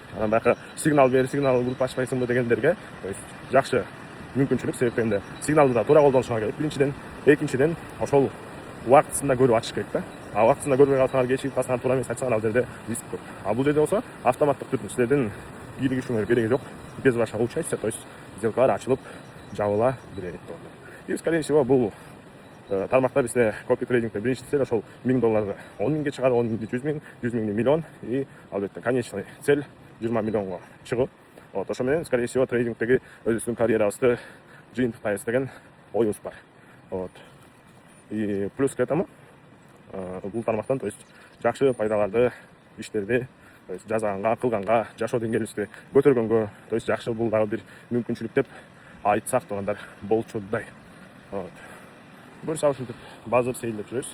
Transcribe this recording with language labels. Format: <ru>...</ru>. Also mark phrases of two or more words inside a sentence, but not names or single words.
<ky>Анан баягы сигнал бер, сигнал группа ачпайсыңбы дегендерге,</ky> <ru>то есть</ru> <ky>жакшы мүмкүнчүлүк. Себеп дегенде сигналды да туура колдонушуңар керек. Биринчиден, экинчиден ошол убактысында көрүп ачыш керек да. Убактысында көрбөй калсаңар, кечигип калсаңар, туура эмес айтсаңар, ал жерде риск көп. Бул жерде болсо автоматтык түрдө силердин кийлигишиңер кереги жок.</ky> <ru>Без вашего участия, то есть</ru> <ky>сделкалар ачылып жабыла берет.</ky> <ru>И скорее всего</ru> <ky>бул тармакта бизде копи трейдингде биринчи цель ошол $1000 10 миңге чыгарып, 10 миңди 100 миң, 100 миңди миллион, и албетте</ky> <ru>конечный цель</ru> <ky>20 миллионго чыгуу. Ошо менен</ky> <ru>скорее всего</ru> <ky>трейдингдеги өзүбүздүн карьерабызды жыйынтыктайбыз деген оюбуз бар.</ky> <ru>И плюс к этому</ru> <ky>бул тармактан,</ky> <ru>то есть</ru> <ky>жакшы пайдаларды, иштерди,</ky> <ru>то есть</ru> <ky>жазганга, кылганга, жашоо деңгээлибизди көтөргөнгө,</ky> <ru>то есть</ru> <ky>жакшы бул дагы бир мүмкүнчүлүк деп айтсак туугандар болчудай. Буюрса ушинтип базыр сейилдеп жүрөбүз.</ky>